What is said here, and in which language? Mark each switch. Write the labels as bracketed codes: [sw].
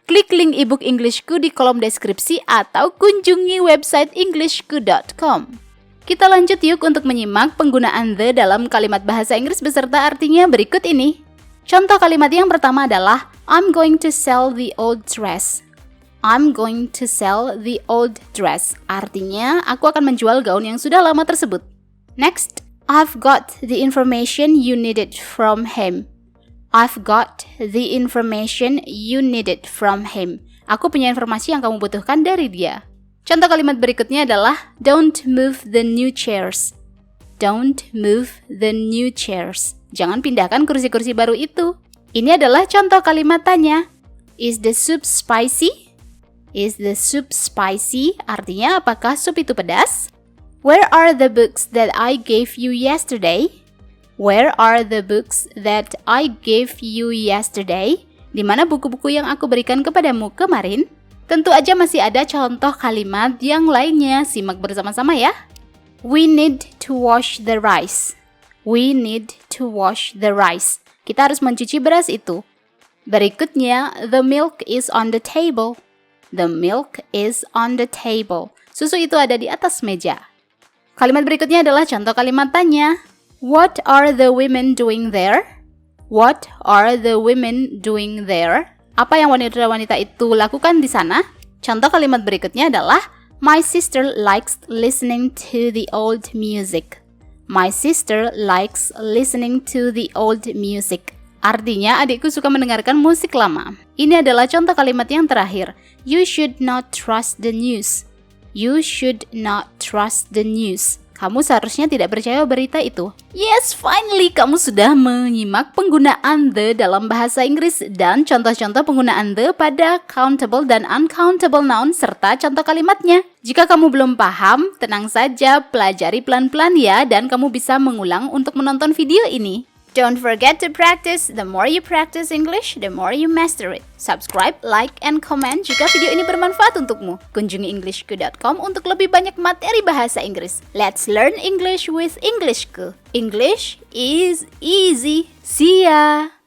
[id] Klik link ebook Englishku di kolom deskripsi atau kunjungi website englishku.com. Kita lanjut yuk untuk menyimak penggunaan the dalam kalimat bahasa Inggris beserta artinya berikut ini. Contoh kalimat yang pertama adalah [en] I'm going to sell the old dress. I'm going to sell the old dress. [id] Artinya, aku akan menjual gaun yang sudah lama tersebut. [en] Next, I've got the information you needed from him. I've got the information you needed from him. [id] Aku punya informasi yang kamu butuhkan dari dia. Contoh kalimat berikutnya adalah [en] don't move the new chairs. Don't move the new chairs. [id] Jangan pindahkan kursi-kursi baru itu. Ini adalah contoh kalimat tanya. [en] Is the soup spicy? Is the soup spicy? [id] Artinya apakah sup itu pedas? [en] Where are the books that I gave you yesterday? Where are the books that I gave you yesterday? [id] Di mana buku-buku yang aku berikan kepadamu kemarin? Tentu aja masih ada contoh kalimat yang lainnya. Simak bersama-sama ya. [en] We need to wash the rice. We need to wash the rice. [id] Kita harus mencuci beras itu. [en] Berikutnya, the milk is on the table. The milk is on the table. [id] Susu itu ada di atas meja. Kalimat berikutnya adalah contoh kalimat tanya. [en] What are the women doing there? What are the women doing there? [id] Apa yang wanita-wanita itu lakukan di sana? Contoh kalimat berikutnya adalah [en] My sister likes listening to the old music. My sister likes listening to the old music. [id] Artinya adikku suka mendengarkan musik lama. Ini adalah contoh kalimat yang terakhir. [en] You should not trust the news. You should not trust the news. [id] Kamu seharusnya tidak percaya berita itu. [en] Yes, finally [id] kamu sudah menyimak penggunaan the dalam bahasa Inggris dan contoh-contoh penggunaan the pada countable dan uncountable noun serta contoh kalimatnya. Jika kamu belum paham, tenang saja, pelajari pelan-pelan ya dan kamu bisa mengulang untuk menonton video ini. [en] Don't forget to practice. The more you practice English, the more you master it. Subscribe, like, and comment [id] jika video ini bermanfaat untukmu. Kunjungi englishku.com untuk lebih banyak materi bahasa Inggris. [en] Let's learn English with Englishku. English is easy. See ya!